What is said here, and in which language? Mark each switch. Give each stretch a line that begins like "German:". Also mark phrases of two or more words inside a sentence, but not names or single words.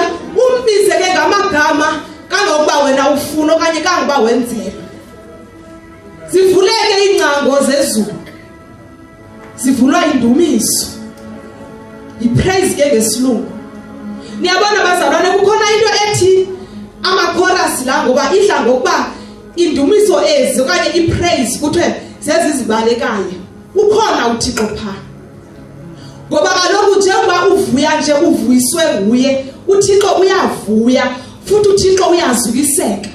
Xhosa: Umbize ke ngamagama kangokuba wena ufuna okanye kangokuba wenzela. Zivuleke ingcango zezulu, zivulwa indumiso, ipraise ke ngesilungu. Niyabona bazalwane, kukhona into ethi ama-chorus la ngoba idla ngokuba indumiso ezi okanye ipraise kuthiwe zezizibalekayo. Ukhona uThixo pha, ngoba kaloku njengoba uvuya nje uvuyiswe nguye, uThixo uyavuya futhi uThixo uyazukiseka.